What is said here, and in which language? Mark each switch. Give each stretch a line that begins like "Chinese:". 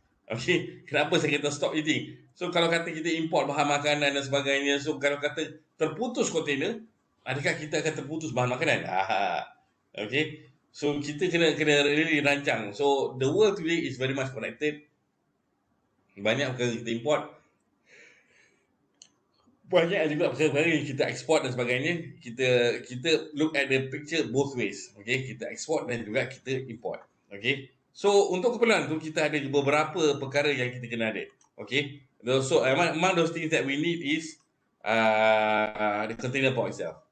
Malay: Okay, kenapa saya kata stop eating? So kalau kata kita import bahan makanan dan sebagainya, so kalau kata terputus kontainer, adakah kita akan terputus bahan makanan? Okay, so kita kena really rancang.
English: So the world today is very much connected.
Malay: Banyak perkara kita import, banyak juga perkara-perkara yang kita ekspor dan sebagainya. Kita
English: look at the picture both ways.
Malay: Okay, kita ekspor dan juga kita import. Okay, so untuk keperluan tu kita ada beberapa perkara yang kita kena ada.
English: Okay, so among those things that we need is the container port itself.